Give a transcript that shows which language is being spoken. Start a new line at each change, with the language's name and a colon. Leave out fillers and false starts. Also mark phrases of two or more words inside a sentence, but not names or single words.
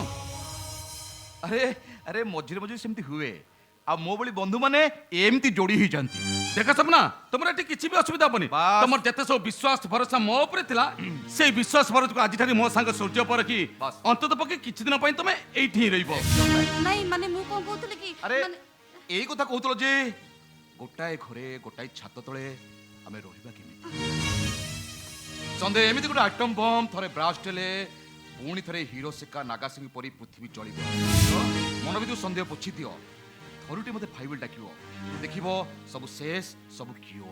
Odia: ଆରେ ଆରେ ମଝିରେ ମଝିରେ ସେମିତି ହୁଏ ଆଉ ମୋ ଭଳି ବନ୍ଧୁ ମାନେ ଏମିତି ଯୋଡି ହେଇଯାନ୍ତି ଦେଖ ସ୍ୱପ୍ନ ତମର ଏଠି କିଛି ବି ଅସୁବିଧା ହବନି। ବାସ୍। ତମର ଯେତେ ସବୁ ବିଶ୍ୱାସ ଭରସା ମୋ ଉପରେ ଥିଲା ସେଇ ବିଶ୍ୱାସ ଭରସାକୁ ଆଜିଠାରୁ ମୋ ସାଙ୍ଗ ସୂର୍ଯ୍ୟ ପରଖି ବାସ୍। ଅନ୍ତତଃ ପକ୍ଷେ କିଛି ଦିନ ପାଇଁ ତମେ ଏଇଠି ହିଁ ରହିବ। ନାହିଁ ମାନେ ମୁ କୋନ କହଉତଲେ କି ଆରେ माने ଏଇ କଥା କହୁଥିଲ ଯେ ଗୋଟାଏ ଘରେ ଗୋଟାଏ ଛାତ ତଳେ ଆମେ ରହିବା କେମିତି ସନ୍ଦେହ ଏମିତି ଗୋଟେ
English: item bomb
Odia: ଥରେ ବ୍ରାଷ୍ଟ ହେଲେ ପୁଣି ଥରେ ହିରୋ ଶିକା ନାଗାସିଂ ପରି ପୃଥିବୀ ଚଳିବ। ମନ ଭିତରୁ ସନ୍ଦେହ ପୋଛି ଦିଅ, ଥରୁଟି ମୋତେ ଫାଇବିଲ୍ ଡାକିବ, ଦେଖିବ ସବୁ ଶେଷ, ସବୁ କ୍ୟୁର।